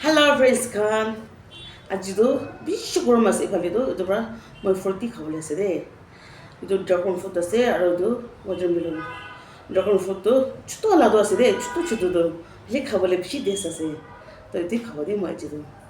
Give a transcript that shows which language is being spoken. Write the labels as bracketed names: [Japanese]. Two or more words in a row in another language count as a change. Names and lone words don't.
[Naga Pidgin] friends khan aji do bishi gorom ase ephale do etu para moi fruity khawole ase de etu [English] dragon fruit [Naga Pidgin] ase aro etu [English] watermelon dragon fruit [Naga Pidgin] to chutu wala do ase de chutu chutu do bishi khawole bishi taste ase to etu khabo de moi aji do